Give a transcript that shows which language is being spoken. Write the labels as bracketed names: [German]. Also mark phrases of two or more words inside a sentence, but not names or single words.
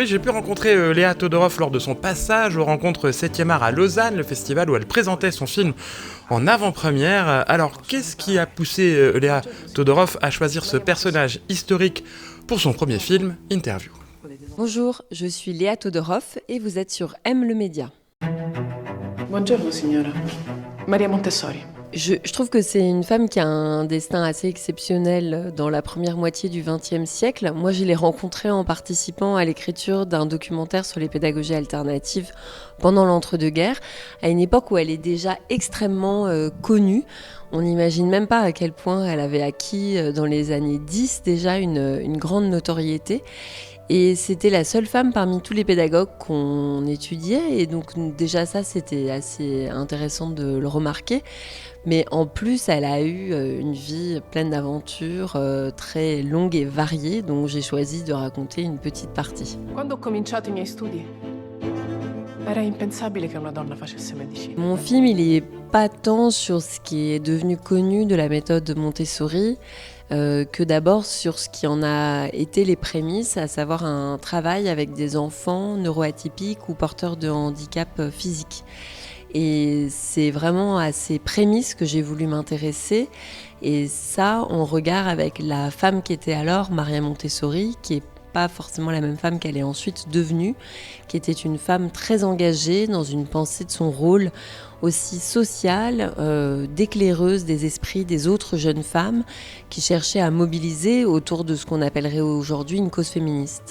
[French] J'ai pu rencontrer Léa Todorov lors de son passage aux rencontres 7e art à Lausanne, le festival où elle présentait son film en avant-première. Alors, qu'est-ce qui a poussé Léa Todorov à choisir ce personnage historique pour son premier film, Interview? Bonjour, je suis Léa Todorov et vous êtes sur M le Média. [Italian] Buongiorno signora. Maria Montessori. [French] Je trouve que c'est une femme qui a un destin assez exceptionnel dans la première moitié du XXe siècle. Moi, je l'ai rencontrée en participant à l'écriture d'un documentaire sur les pédagogies alternatives pendant l'entre-deux-guerres, à une époque où elle est déjà extrêmement connue. On n'imagine même pas à quel point elle avait acquis dans les années 10 déjà une grande notoriété. Et c'était la seule femme parmi tous les pédagogues qu'on étudiait. Et donc déjà ça, c'était assez intéressant de le remarquer. Mais en plus, elle a eu une vie pleine d'aventures, très longue et variée. Donc j'ai choisi de raconter une petite partie. [Italian] Quando ho cominciato i miei studi, era impensabile che una donna facesse medicina. [French] Mon film, il est pas tant sur ce qui est devenu connu de la méthode Montessori, que d'abord sur ce qui en a été les prémices, à savoir un travail avec des enfants neuroatypiques ou porteurs de handicap physique. Et c'est vraiment à ces prémices que j'ai voulu m'intéresser, et ça en regard avec la femme qui était alors Maria Montessori, qui est pas forcément la même femme qu'elle est ensuite devenue, qui était une femme très engagée dans une pensée de son rôle aussi sociale, d'éclaireuse des esprits des autres jeunes femmes qui cherchaient à mobiliser autour de ce qu'on appellerait aujourd'hui une cause féministe.